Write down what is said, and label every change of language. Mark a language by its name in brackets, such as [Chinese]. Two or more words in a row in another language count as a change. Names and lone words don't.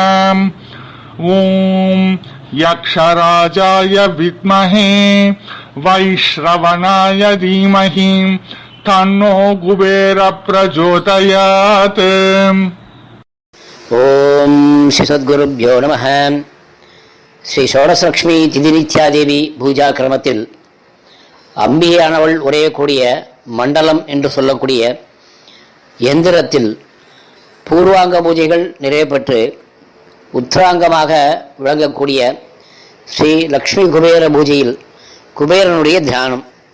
[Sanskrit] ओम यक्षराजाय विद्महे वैश्रवणाय धीमहि तन्नो कुबेर प्रचोदयात्। ओम श्री सद्गुरुभ्यो नमः। [Tamil] ஸ்ரீ ஷோடசலட்சுமி திதிநித்யாதேவி பூஜா கிரமத்தில் அம்பிகையானவள் உரையக்கூடிய மண்டலம் என்று சொல்லக்கூடிய எந்திரத்தில் பூர்வாங்க பூஜைகள் நிறைவேற்று உத்தராங்கமாக விளங்கக்கூடிய ஸ்ரீ லக்ஷ்மி குபேர பூஜையில் குபேரனுடைய தியானம்.